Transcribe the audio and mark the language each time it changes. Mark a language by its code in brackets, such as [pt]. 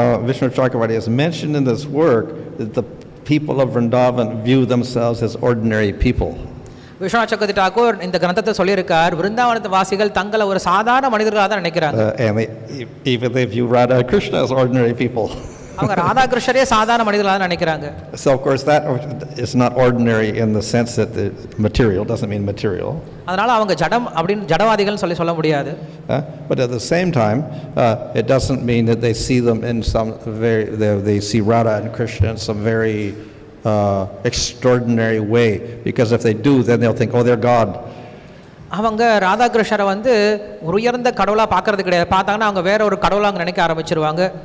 [en] Vishnu Chakravarti has mentioned in this work that the people of Vrindavan view themselves as ordinary people. [ta] Viswanath சக்கரவர்த்தி டாக்கூர் இந்த கிரந்தத்தை சொல்லியிருக்கார், விருந்தாவனத்து வாசிகள் தங்களை ஒரு சாதாரண மனிதர்களாக தான் நினைக்கிறாங்க. [en] And even they view Radha and Krishna as ordinary people. [ta] அவங்க ராதா கிருஷ்ணரே சாதாரண மனிதர்களாக தான் நினைக்கிறாங்க. [en] So of course that is not ordinary in the sense that the material doesn't mean material. [ta] அதனால அவங்க ஜடம் அப்படின்னு ஜடவாதிகள் சொல்ல முடியாது. [en] But at the same time, it doesn't mean that they see them in some very they see Radha and Krishna in some very extraordinary way, because if they do, then they'll think, oh, they're God. [ta] அவங்க ராதா கிருஷ்ணரை வந்து ஒரு உயர்ந்த கடவுளாக பார்க்கறது கிடையாது. பார்த்தாங்கன்னா அவங்க வேற ஒரு கடவுளாக நினைக்க ஆரம்பிச்சிருவாங்க.